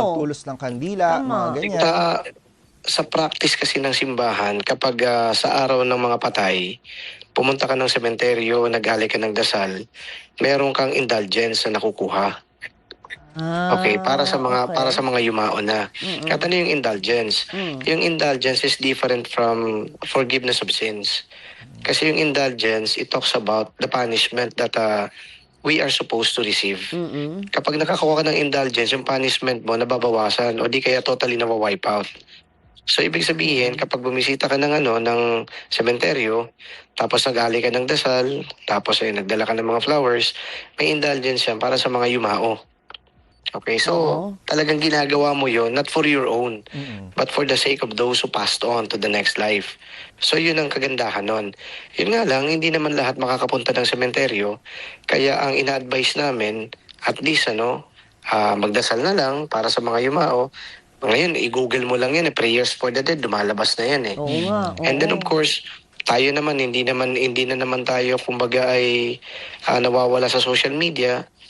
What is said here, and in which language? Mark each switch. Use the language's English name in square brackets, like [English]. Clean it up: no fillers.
[Filipino] magtulos ng kandila, Tama. mga ganyan. Sa practice kasi ng simbahan, kapag sa araw ng mga patay, pumunta ka ng sementeryo, nag-ali ka ng dasal, meron kang indulgence na nakukuha. Okay, para sa mga yumao na. At ano yung indulgence? [English] Yung indulgence is different from forgiveness of sins. Kasi yung indulgence, it talks about the punishment that we are supposed to receive. [Filipino] Kapag nakakuha ka ng indulgence, yung punishment mo nababawasan o di kaya totally nawa-wipe out. So, ibig sabihin, kapag bumisita ka ng sementeryo, tapos nag-ali ka ng dasal, tapos nagdala ka ng mga flowers, may indulgence yan para sa mga yumao. [English] Okay, so [Filipino] talagang ginagawa mo yon [English] not for your own, but for the sake of those who passed on to the next life. [Filipino] So yun ang kagandahan nun. Yun nga lang, hindi naman lahat makakapunta ng sementeryo, kaya ang ina-advise namin, at least magdasal na lang para sa mga yumao. Ngayon, i-google mo lang yan, [English] prayers for the dead, [Filipino] lumalabas na yan eh. Oo nga, oo. [English] And then of course, [Filipino] tayo naman, hindi na naman tayo, kumbaga ay nawawala sa social media.